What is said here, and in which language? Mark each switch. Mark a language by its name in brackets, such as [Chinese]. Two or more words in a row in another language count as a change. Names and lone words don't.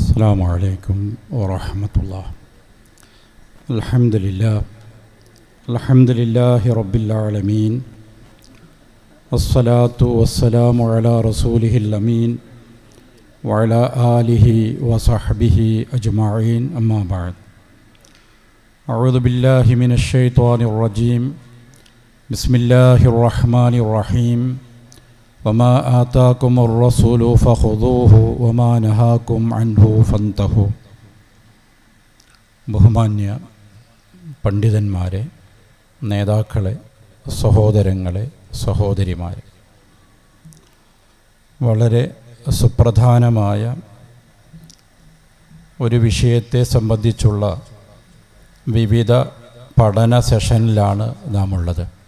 [Arabic] السلام عليكم ورحمة الله. الحمد لله رب العالمين، والصلاة والسلام على رسوله الأمين وعلى آله وصحبه أجمعين، أما بعد. أعوذ بالله من الشيطان الرجيم. بسم الله الرحمن الرحيم. وما آتاكم الرسول فخذوه وما نهاكم عنه فانتهوا. [Malayalam] ബഹുമാന്യ പണ്ഡിതന്മാരെ, നേതാക്കളെ, സഹോദരങ്ങളെ, സഹോദരിമാരെ, വളരെ സുപ്രധാനമായ ഒരു വിഷയത്തെ സംബന്ധിച്ചുള്ള വിവിധ പഠന സെഷനിലാണ് നാം ഉള്ളത്.